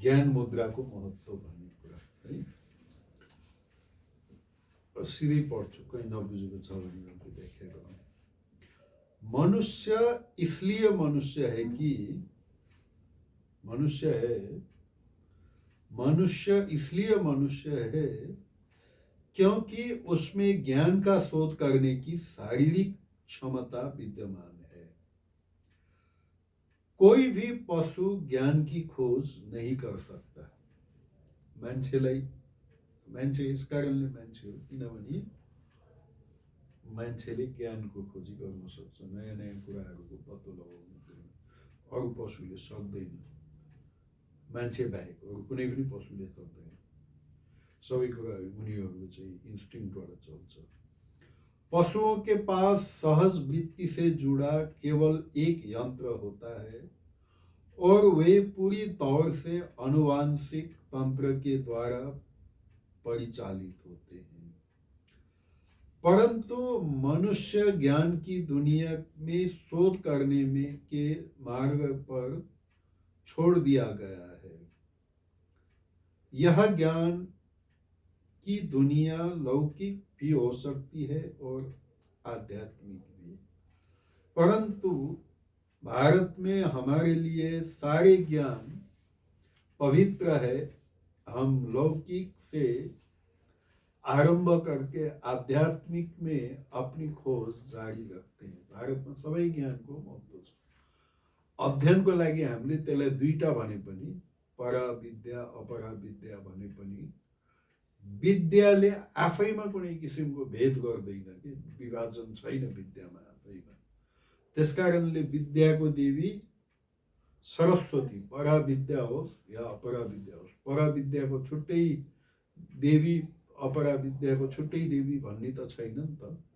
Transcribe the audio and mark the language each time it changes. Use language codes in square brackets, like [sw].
[ne] ज्ञान मुद्राको महत्त्व भन्ने कुरा है, सिधै पढ्छु, कहीँ नबुझेको छ भने व्याख्या गरौँ। [hi] मनुष्य इसलिए मनुष्य है कि मनुष्य इसलिए मनुष्य है क्योंकि उसमें ज्ञान का शोध करने की शारीरिक क्षमता विद्यमान है। कोई भी पशु ज्ञान की खोज नहीं कर सकता। [ne] मान्छे यस कारणले मान्छे हो किनभने मान्छेले ज्ञानको खोजी गर्न सक्छ, नयाँ नयाँ कुराहरूको पत्तो लगाउन अरू पशुले सक्दैन। मान्छे बाहेक अरू कुनै पनि पशुले सक्दैन। सबै कुराहरू उनीहरूको चाहिँ इन्स्टिङ्क्टबाट चल्छ। [hi] पशुओं के पास सहज वृत्ति से जुड़ा केवल एक यंत्र होता है और वे पूरी तौर से आनुवांशिक तंत्र के द्वारा परिचालित होते हैं। परंतु मनुष्य ज्ञान की दुनिया में शोध करने में के मार्ग पर छोड़ दिया गया है। यह ज्ञान की दुनिया लौकिक भी हो सकती है और आध्यात्मिक भी, परंतु भारत में हमारे लिए सारे ज्ञान पवित्र है। हम लौकिक से आरंभ करके आध्यात्मिक में अपनी खोज जारी रखते हैं। [ne] भारत में सबै ज्ञानको महत्त्व छ। अध्ययनको लागि हामीले त्यसलाई दुईटा भने पनि, पराविद्या अपराविद्या भने पनि, विद्याले आफैमा कुनै किसिमको भेद गर्दैन कि, विभाजन छैन विद्यामा आफैमा। त्यसकारणले विद्याको देवी सरस्वती, पराविद्या होस् या अपराविद्या होस्, पराविद्याको छुट्टै देवी अपराविद्याको छुट्टै देवी भन्ने त छैन नि त।